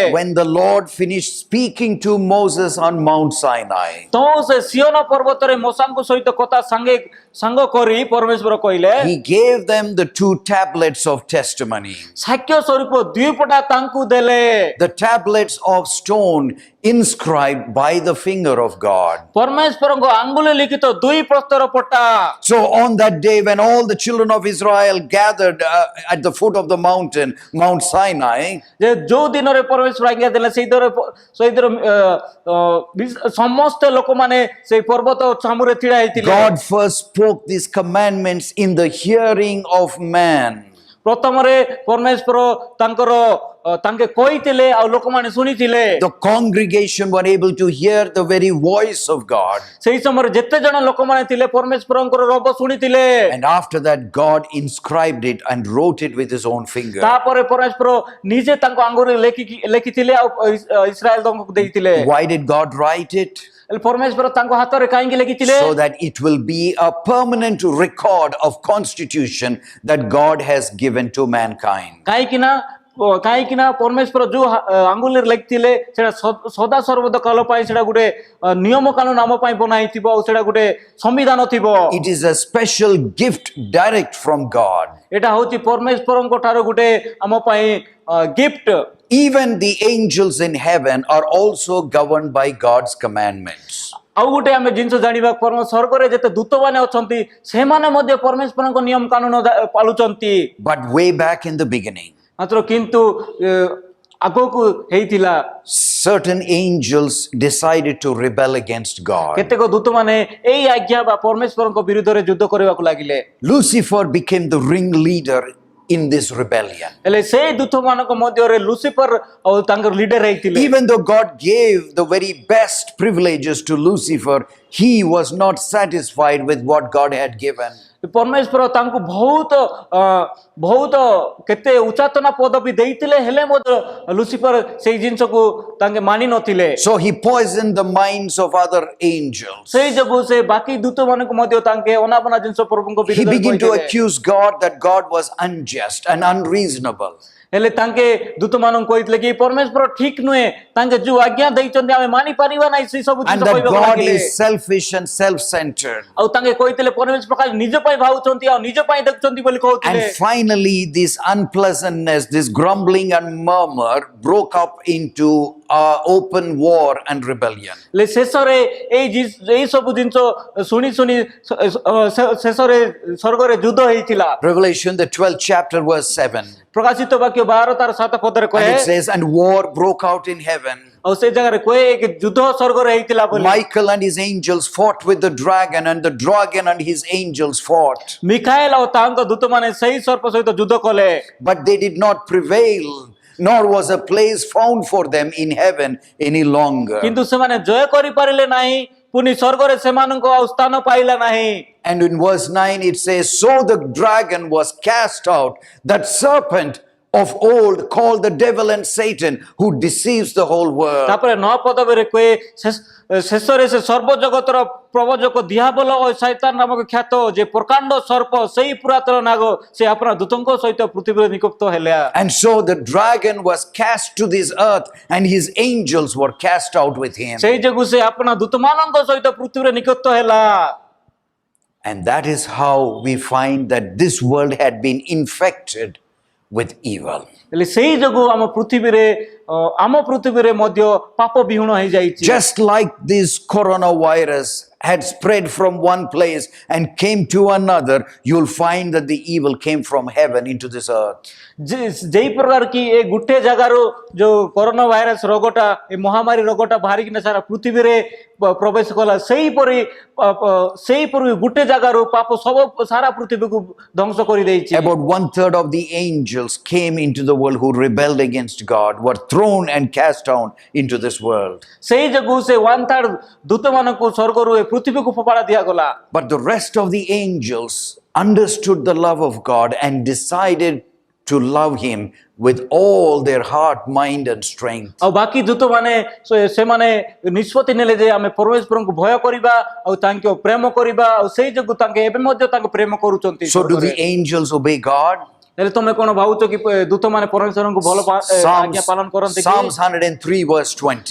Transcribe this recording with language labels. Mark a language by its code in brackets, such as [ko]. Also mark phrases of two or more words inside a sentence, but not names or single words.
[en] When the Lord finished speaking to Moses on Mount Sinai, [or] ତ ସେ ସିୟନ ପର୍ବତରେ ମୋସାଙ୍କ ସହିତ କଥା ସାଙ୍ଗ କରି ପରମେଶ୍ୱର କହିଲେ [en] he gave them the 2 tablets of testimony. [or] ସାକ୍ଷ୍ୟ ସ୍ୱରୂପ ଦୁଇ ପଟା ତାଙ୍କୁ ଦେଲେ। [en] The tablets of stone inscribed by the finger of God. [or] ପରମେଶ୍ୱରଙ୍କ ଆଙ୍ଗୁଳି ଲିଖିତ ଦୁଇ ପ୍ରସ୍ତର ପଟା। [en] So on that day when all the children of Israel gathered at the foot of the mountain, Mount Sinai, [or] ଯେ ଯୋଉ ଦିନରେ ପରମେଶ୍ୱର ଆଜ୍ଞା ଦେଲେ ସେଇ ଦିନ ସମସ୍ତ ଲୋକମାନେ ସେଇ ପର୍ବତ ସାମୁରେ ଛିଡ଼ା ହେଇଥିଲେ। [en] God first spoke these commandments in the hearing of man. [or] ପ୍ରଥମରେ ପରମେଶ୍ୱର ତାଙ୍କେ କହିଥିଲେ ଆଉ ଲୋକମାନେ ଶୁଣିଥିଲେ। [en] The congregation were able to hear the very voice of God. [or] ସେଇ ସମୟରେ ଯେତେ ଜଣ ଲୋକମାନେ ଥିଲେ ପରମେଶ୍ୱରଙ୍କର ରବ ଶୁଣିଥିଲେ। [en] And after that, God inscribed it and wrote it with his own finger. [or] ତାପରେ ପରମେଶ୍ୱର ନିଜେ ତାଙ୍କ ଆଙ୍ଗୁଳିରେ ଲେଖିଥିଲେ ଆଉ ଇସ୍ରାଏଲଙ୍କୁ ଦେଇଥିଲେ। [en] Why did God write it? [or] ପରମେଶ୍ୱର ତାଙ୍କ ହାତରେ କାହିଁକି ଲେଖିଥିଲେ? [en] So that it will be a permanent record of constitution that God has given to mankind. [or] କାହିଁକି ନା ପରମେଶ୍ୱର ଯୋଉ ଆଙ୍ଗୁଳିରେ ଲେଖିଥିଲେ ସେଟା ସଦା ସର୍ବଦା କାଳ ପାଇଁ ସେଟା ଗୋଟେ ନିୟମ କାନୁନ ଆମ ପାଇଁ ବନା ହେଇଥିବ ଆଉ ସେଟା ଗୋଟେ ସମ୍ବିଧାନ ଥିବ। [en] It is a special gift direct from God. [or] ଏଟା ହଉଛି ପରମେଶ୍ୱରଙ୍କ ଠାରୁ ଗୋଟେ ଆମ ପାଇଁ ଗିଫ୍ଟ। [en] Even the angels in heaven are also governed by God's commandments. [or] ଆଉ ଗୋଟେ ଆମେ ଜିନିଷ ଜାଣିବା ସ୍ୱର୍ଗରେ ଯେତେ ଦୂତମାନେ ଅଛନ୍ତି ସେମାନେ ମଧ୍ୟ ପରମେଶ୍ୱରଙ୍କ ନିୟମ କାନୁନ ପାଳୁଛନ୍ତି। [en] But way back in the beginning, [or] ମାତ୍ର କିନ୍ତୁ ଆଗକୁ ହେଇଥିଲା [en] certain angels decided to rebel against God. [or] କେତେକ ଦୂତମାନେ ଏଇ ଆଜ୍ଞା ବା ପରମେଶ୍ୱରଙ୍କ ବିରୁଦ୍ଧରେ ଯୁଦ୍ଧ କରିବାକୁ ଲାଗିଲେ। [en] Lucifer became the ringleader in this rebellion. [or] ହେଲେ ସେଇ ଦୂତମାନଙ୍କ ମଧ୍ୟରେ ଲୁସିଫର ଆଉ ତାଙ୍କର ଲିଡର ହେଇଥିଲେ। [en] Even though God gave the very best privileges to Lucifer, he was not satisfied with what God had given. [or] ପରମେଶ୍ୱର ତାଙ୍କୁ ବହୁତ କେତେ ଉଚ୍ଚାତନା ପଦବୀ ଦେଇଥିଲେ ହେଲେ ମଧ୍ୟ ଲୁସିଫର ସେଇ ଜିନିଷକୁ ତାଙ୍କେ ମାନି ନଥିଲେ। [en] So he poisoned the minds of other angels. [or] ସେଇ ଯୋଗୁଁ ସେ ବାକି ଦୂତମାନଙ୍କୁ ମଧ୍ୟ ତାଙ୍କେ ଅନାବନା ଜିନିଷ ପ୍ରଭୁଙ୍କ [en] He [or] ବିରୁଦ୍ଧରେ [en] began to [or] କହିଥିଲେ। [en] accuse God that God was unjust and unreasonable. [or] ହେଲେ ତାଙ୍କେ ଦୂତମାନଙ୍କୁ କହିଥିଲେ କି ପରମେଶ୍ୱର ଠିକ ନୁହେଁ ତାଙ୍କେ ଯୋଉ ଆଜ୍ଞା ଦେଇଛନ୍ତି ଆମେ ମାନି ପାରିବା ନାହିଁ ସେ ସବୁ [en] And [or] ଜିନିଷ [en] that [or] କହିବାକୁ [en] God [or] ଲାଗିଲେ। [en] is selfish and self-centered. [or] ଆଉ ତାଙ୍କେ କହିଥିଲେ ପରମେଶ୍ୱର ଖାଲି ନିଜ ପାଇଁ ଭାବୁଛନ୍ତି ଆଉ ନିଜ ପାଇଁ ଦେଖୁଛନ୍ତି ବୋଲି କହୁଥିଲେ। [en] And finally, this unpleasantness, this grumbling and murmur broke up into open war and rebellion. [or] ହେଲେ ଶେଷରେ ଏଇ ସବୁ ଜିନିଷ ଶୁଣି ଶେଷରେ ସ୍ୱର୍ଗରେ ଯୁଦ୍ଧ ହେଇଥିଲା। [en] Revelation, the 12th chapter, verse 7. [or] ପ୍ରକାଶିତ ବାକ୍ୟ 12 ତାର 7 ପଦରେ [en] And [or] କହେ [en] it says, and war broke out in heaven. [or] ଆଉ ସେ ଜାଗାରେ କହେ କି ଯୁଦ୍ଧ ସ୍ୱର୍ଗରେ ହେଇଥିଲା ବୋଲି। [en] Michael and his angels fought with the dragon, and the dragon and his angels fought. [or] ମିଖାଏଲ ଆଉ ତାଙ୍କ ଦୂତମାନେ ସେଇ ସର୍ପ ସହିତ ଯୁଦ୍ଧ କଲେ। [en] But they did not prevail, nor was a place found for them in heaven any longer. [or] କିନ୍ତୁ ସେମାନେ ଜୟ କରିପାରିଲେ ନାହିଁ ପୁଣି ସ୍ୱର୍ଗରେ ସେମାନଙ୍କ ଆଉ ସ୍ଥାନ ପାଇଲା ନାହିଁ। [en] And in verse 9 it says, so the dragon was cast out, that serpent of old called the devil and Satan, who deceives the whole world. [or] ତାପରେ 9 ପଦରେ କହେ ଶେଷରେ ସେ ସର୍ବ ଜଗତର ପ୍ରବଚକ ଦିଆବଲ ଓ ଶୈତାନ ନାମକ ଖ୍ୟାତ ଯେ ପ୍ରକାଣ୍ଡ ସର୍ପ ସେଇ ପୁରାତନ ନାଗ ସେ ଆପଣା ଦୂତଙ୍କ ସହିତ ପୃଥିବୀରେ ନିକ୍ଷିପ୍ତ ହେଲେ। [en] And so the dragon was cast to this earth, and his angels were cast out with him. [or] ସେଇ ଯୋଗୁଁ ସେ ଆପଣା ଦୂତମାନଙ୍କ ସହିତ ପୃଥିବୀରେ ନିକ୍ଷିପ୍ତ ହେଲା। [en] And that is how we find that this world had been infected with evil. [or] ହେଲେ ସେଇ ଯୋଗୁଁ ଆମ ପୃଥିବୀରେ ମଧ୍ୟ ପାପ ବିହୀନ ହେଇଯାଇଛି। [en] Just like this coronavirus had spread from one place and came to another, you'll find that the evil came from heaven into this earth. [or] ଯେଇ ପ୍ରକାର କି ଏଇ ଗୋଟେ ଜାଗାରୁ ଯେ କରୋନା ଭାଇରସ ରୋଗଟା ଏଇ ମହାମାରୀ ରୋଗଟା ବାହାରିକିନା ସାରା ପୃଥିବୀରେ ପ୍ରବେଶ କଲା ସେଇପରି ଗୋଟେ ଜାଗାରୁ ପାପ ସବୁ ସାରା ପୃଥିବୀକୁ ଧ୍ୱଂସ କରି ଦେଇଛି। [en] About 1/3 of the angels came into the world who rebelled against God, were thrown and cast down into this world. [or] ସେଇ ଯୋଗୁଁ ସେ 1/3 ଦୂତମାନଙ୍କୁ ସ୍ୱର୍ଗରୁ ଏଇ ପୃଥିବୀକୁ ଫୋପାଡ଼ା ଦିଆଗଲା। [en] But the rest of the angels understood the love of God and decided to love Him with all their heart, mind, and strength. [or] ଆଉ ବାକି ଦୂତ ମାନେ ସେମାନେ ନିଷ୍ପତ୍ତି ନେଲେ ଯେ ଆମେ ପରମେଶ୍ୱରଙ୍କୁ ଭୟ କରିବା ଆଉ ତାଙ୍କୁ ପ୍ରେମ କରିବା ଆଉ ସେଇ ଯୋଗୁଁ ତାଙ୍କେ ଏବେ ମଧ୍ୟ ତାଙ୍କୁ ପ୍ରେମ କରୁଛନ୍ତି। [en] So, do the angels obey God? [or] ହେଲେ ତମେ କଣ ଭାବୁଛ କି ଦୂତ ମାନେ ପରମେଶ୍ୱରଙ୍କୁ ଭଲ ଆଜ୍ଞା ପାଳନ କରନ୍ତି କି? [en] Psalms 103 verse 20.